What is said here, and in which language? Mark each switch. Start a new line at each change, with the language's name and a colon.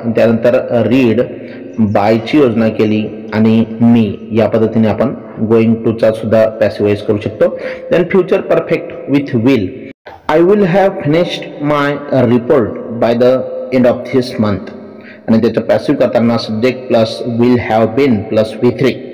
Marathi: त्यानंतर रीड बायची योजना केली आणि मी या पद्धतीने आपण गोइंग टूचा सुद्धा पॅसिव्हाइज करू शकतो. Then future perfect with will.
English: I will have finished my report by the end of this month.
Marathi: आणि त्याचं पॅसिव्ह करताना subject plus will have bin plus V3.